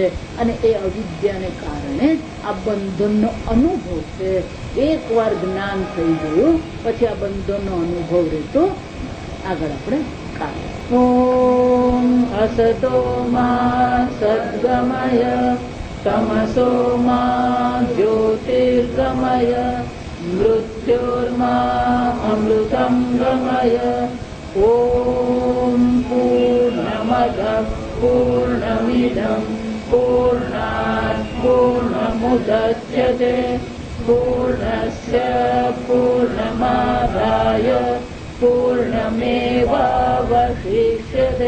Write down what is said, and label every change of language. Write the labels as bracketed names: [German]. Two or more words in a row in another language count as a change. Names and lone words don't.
[Gujarati] અને એ અવિદ્યાને કારણે આ બંધનનો અનુભવ છે. એકવાર જ્ઞાન થઈ ગયું પછી આ બંધનનો અનુભવ રહેતો. આગળ આપણે [Sanskrit] ओम असतो मा सद्गमय तमसो मा ज्योतिर्गमय मृत्युर्मामृतं गमय। ॐ पूर्णमदः पूर्णमिदं पूर्णात् पूर्णमुदच्यते पूर्णस्य पूर्णमादाय पूर्णमेवावशिष्यते।